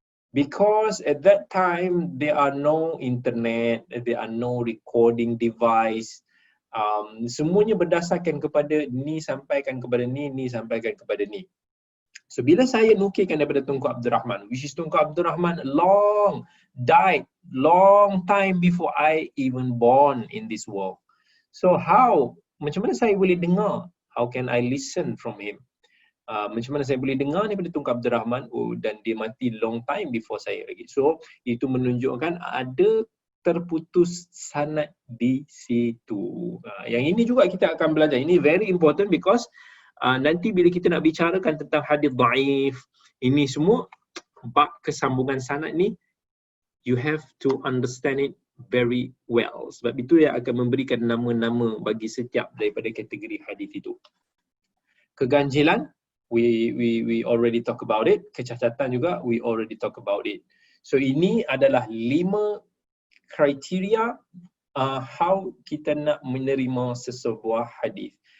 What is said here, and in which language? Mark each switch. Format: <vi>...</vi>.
<en>Because at that time there are no internet, there are no recording device.</en> <ms>Semuanya berdasarkan kepada ni sampaikan kepada ni sampaikan kepada ni. So bila saya nukilkan daripada</ms> <en>Tunku Abdul Rahman, which is Tunku Abdul Rahman died long time before I even born in this world.</en> <ms>So macam mana saya boleh dengar?</ms> <en>How can I listen from him?</en> <ms>Macam mana saya boleh dengar daripada Tunku Abdul Rahman? Dan dia mati</ms> <en>long time before</en> <ms>saya lagi. So itu menunjukkan ada terputus sanad di situ. Yang ini juga kita akan belajar. Ini</ms> <en>very important because</en> <ms>nanti bila kita nak bicarakan tentang hadis dhaif, ini semua bab kesambungan sanad ni,</ms> <en>you have to understand it very well.</en> <ms>Sebab itu yang akan memberikan nama-nama bagi setiap daripada kategori hadis itu. Keganjilan,</ms> <en>we already talk about it.</en> <ms>Kecacatan juga,</ms> <en>we already talk about it.</en> <ms>So ini adalah 5 kriteria</ms> <en>how</en> <ms>kita nak menerima sesebuah hadis.</ms>